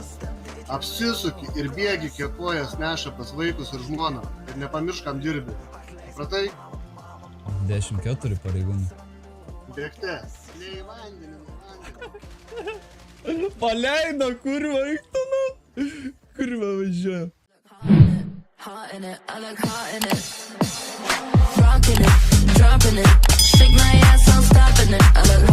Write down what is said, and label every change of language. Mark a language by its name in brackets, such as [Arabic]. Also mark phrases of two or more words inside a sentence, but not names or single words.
[Lithuanian] Apsisuki ir bėgi, kiek kojas neša pas vaikus ir žmoną. Ir nepamiršk, kam dirbi. Supratai? 14 pareigūnų. Bėgte. Ne į vandenį, Paleido, kurva, eik tu, nu. Kurva važiuoja. [English] Hot in it, I look hot in it. Rockin' it, dropping it. Shake my ass, I'm stopping it.